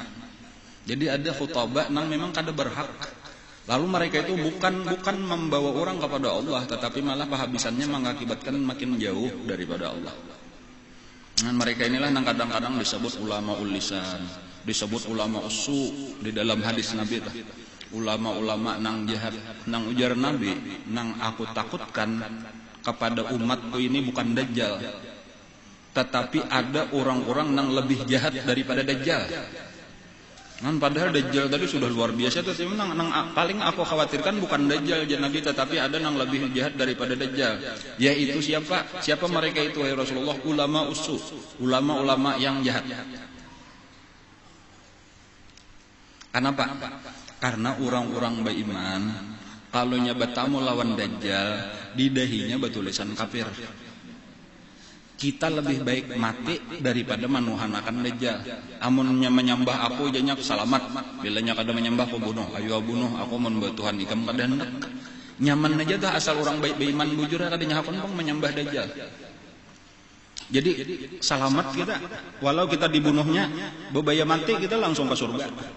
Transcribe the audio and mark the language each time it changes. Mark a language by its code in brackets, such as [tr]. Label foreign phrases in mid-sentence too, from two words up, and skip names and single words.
[bjn] Jadi ada khutbah nang memang kada berhak. Lalu mereka itu bukan membawa orang kepada Allah, tetapi malah kehabisannya mengakibatkan makin jauh daripada Allah. [id] Nah, mereka inilah yang kadang-kadang disebut ulama ulisan, disebut [ar] علماء السوء [id] di dalam hadis Nabi. [bjn] Ulama-ulama nang jahat, nang ujar Nabi, nang aku takutkan kepada umatku ini bukan Dajjal, tetapi ada orang-orang nang lebih jahat daripada Dajjal. Padahal Dajjal tadi sudah luar biasa, tapi nang paling aku khawatirkan bukan Dajjal Nabi, tetapi ada yang lebih jahat daripada Dajjal. [id] Yaitu siapa? Siapa mereka itu wahai Rasulullah? [ar] علماء السوء, [id] ulama-ulama yang jahat. Kenapa? Karena orang-orang beriman kalau bertamu lawan Dajjal, di dahinya bertulisan kafir. Kita lebih baik mati daripada menuhanakan Dajjal. [bjn] Amunnya menyembah aku jadinya selamat. Bilanya kada menyembah aku bunuh. Ayo bunuh aku mun Tuhan ikam kada hendak. Nyaman aja dah asal orang baik beriman bujur kadanya hakon pang menyembah Dajjal. [id] Jadi selamat kita. Walau kita dibunuhnya, bebaya mati kita langsung ke surga.